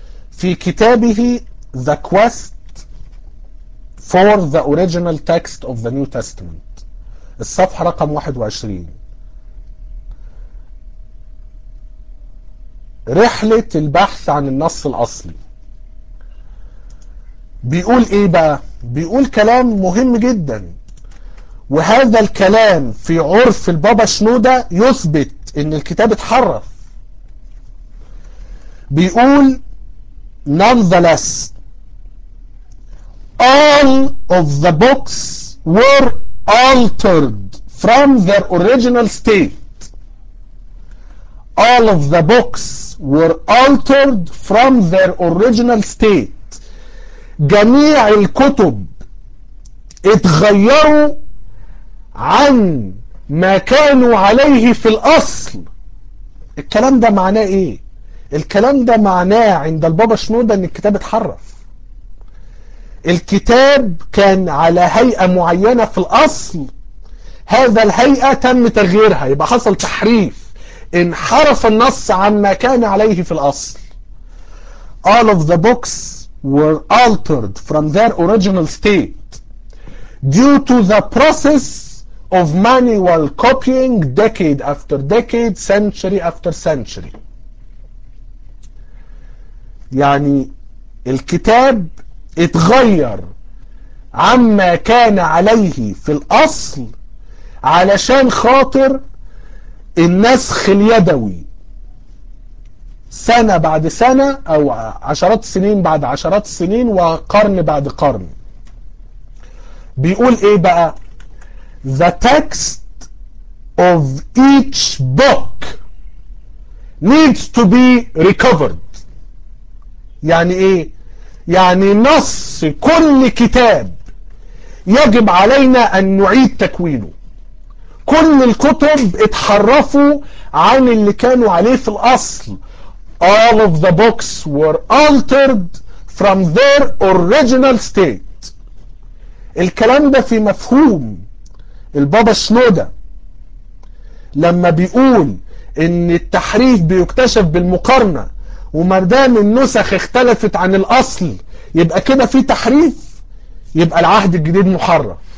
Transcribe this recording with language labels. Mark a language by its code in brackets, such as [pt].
[ar] في كتابه The Quest for the Original Text of the New Testament، الصفحة رقم 21، رحلة البحث عن النص الأصلي. بيقول ايه بقى؟ بيقول كلام مهم جدا، وهذا الكلام في عرف البابا شنودة يثبت ان الكتاب اتحرف. بيقول [en] nonetheless all of the books were altered from their original state. All of the books were altered from their original state. [ar] جميع الكتب اتغيروا عن ما كانوا عليه في الأصل. الكلام ده معناه ايه؟ الكلام ده معناه عند البابا شنودة ان الكتاب اتحرف. الكتاب كان على هيئة معينة في الأصل، هذا الهيئة تم تغييرها، يبقى حصل تحريف، انحرف النص عن ما كان عليه في الأصل. [en] All of the books were altered from their original state due to the process of manual copying decade after decade, century after century. [ar] يعني الكتاب اتغير عما كان عليه في الأصل علشان خاطر النسخ اليدوي سنة بعد سنة أو عشرات السنين بعد عشرات السنين وقرن بعد قرن. بيقول إيه بقى؟ [en] The text of each book needs to be recovered. [ar] يعني ايه؟ يعني نص كل كتاب يجب علينا ان نعيد تكوينه. كل الكتب اتحرفوا عن اللي كانوا عليه في الاصل. [en] All of the books were altered from their original state. [ar] الكلام ده في مفهوم البابا شنودة لما بيقول ان التحريف بيكتشف بالمقارنة، وما دام النسخ اختلفت عن الاصل يبقى كده في تحريف، يبقى العهد الجديد محرف.